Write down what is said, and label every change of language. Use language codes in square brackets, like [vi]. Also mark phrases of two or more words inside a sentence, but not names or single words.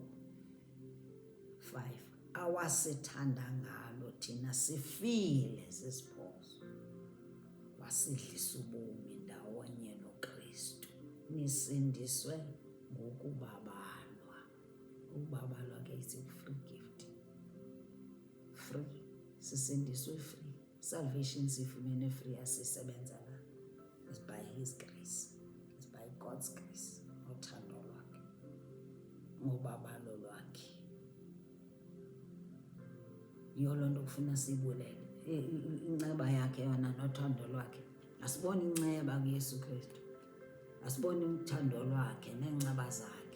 [xh] 5, awasithanda ngalo thina sifile sisiphoso, wasidlisa ubomi ndawonye noKristu. Nisindiswe ngokubabalwa. Ukubabalwa ke [en] is a free gift. Free, [xh] sisindiswe free. Salvation siyifumene free, asisebenza na. [en] It's by his grace. It's by God's grace. [xh] Ngothando lwakhe, ngobabalo lwakhe. Yiyo loo nto kufuna siyibulele inceba yakhe yona nothando lwakhe. Asiboni inceba kuYesu Kristu, asiboni uthando lwakhe neenceba zakhe.